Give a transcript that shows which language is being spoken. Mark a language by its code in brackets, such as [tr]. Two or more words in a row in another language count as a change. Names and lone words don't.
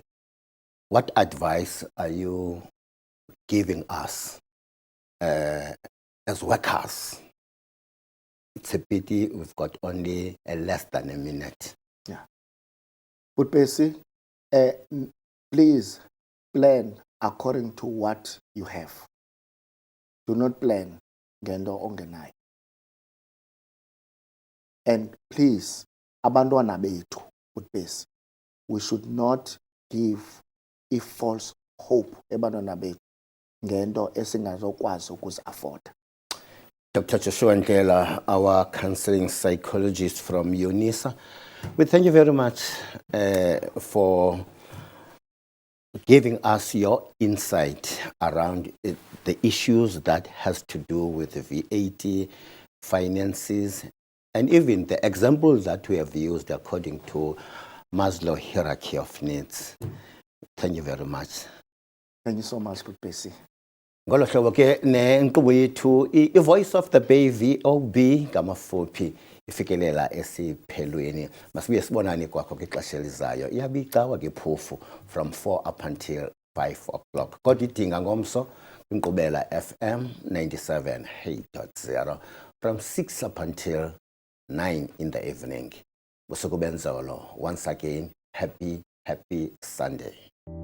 [en] What advice are you giving us as workers? It's a pity we've got only less than a minute. Yeah. Butbesi, please plan according to what you have. Do not plan [zu] ngento ongenayo. [en] And please, [zu] abantwana bethu, Butbesi, [en] we should not give a false hope [zu] ebantwana bethu ngento esingazokwazi ukuzi-afforda. [en] Dr. Joshua Ndlela, our counseling psychologist from UNISA, we thank you very much for giving us your insight around the issues that has to do with the VAT, finances, and even the examples that we have used according to Maslow hierarchy of needs. Thank you very much. Thank you so much, Good Bessie. [xh] Ngolo hlobo ke nenkqubo yethu i-Voice of the Bay VOB ngamafuphi ifikelela esiphelweni. Masibuye sibonane kwakho kwixesha elizayo. Iyabe icawa ke phofu [en] from 4 up until 5 o'clock. [xh] Kodwa idinga ngomso kwinkqubela FM 97.0 [en] from 6 up until 9 in the evening. [xh] Busuku benzolo. [en] Once again, happy Sunday.